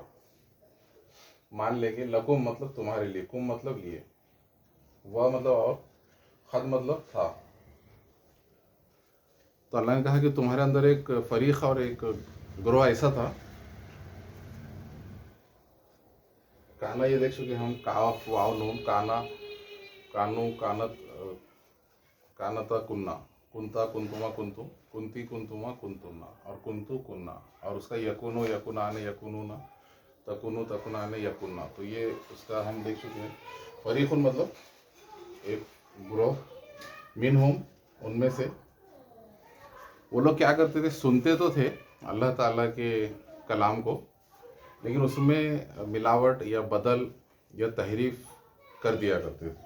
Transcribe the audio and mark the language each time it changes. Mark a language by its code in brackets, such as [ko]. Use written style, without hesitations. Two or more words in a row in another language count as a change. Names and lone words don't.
[hi] मान लेंगे लकुम मतलब तुम्हारे लिए, कुम मतलब लिए, वह मतलब और, खद मतलब था। तो अल्लाह ने कहा कि तुम्हारे अंदर एक फरीक और एक ग्रोह ऐसा था। काना ये देख चुके हम, [ar] كاف واو نون, كانَ كانوا كانَتْ كانَتا كُنَّ، كُنْتَ كُنْتُما كُنْتُمْ، كُنْتِ كُنْتُما كُنْتُنَّ, और كُنْتُ كُنّا, [hi] और उसका [ar] يَكونُ يَكونانِ يَكونونَ، تَكونُ تَكونانِ يَكُنَّ. [hi] तो ये उसका हम देख चुके हैं। फरीकुन मतलब एक ग्रोह, [ar] مِنْ هُم [hi] उनमें से। वो लोग क्या करते थे, सुनते तो थे अल्लाह ताला के कलाम को, लेकिन उसमें मिलावट या बदल या तहरीफ कर दिया करते थे।